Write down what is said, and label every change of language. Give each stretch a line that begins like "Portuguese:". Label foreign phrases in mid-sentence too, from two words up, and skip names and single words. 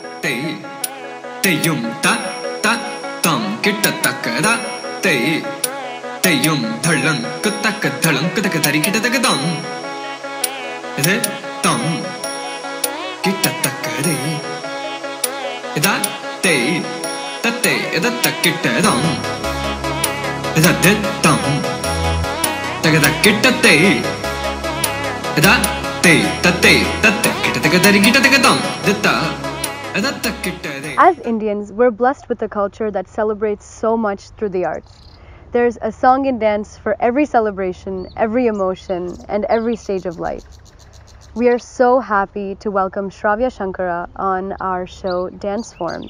English: te yum ta ta tam kitta tak da te yum dhalang kutak tari kitta tak dam ide tam kitta tak de ida te tatte ida tak kitta dam ida de tam tak da kitta te ida te tatte kitta tak tari kitta tak dam ditta. As Indians, we're blessed with a culture that celebrates so much through the arts. There's a song and dance for every celebration, every emotion, and every stage of life. We are so happy to welcome SRAVYA Shankara on our show Dance Forms.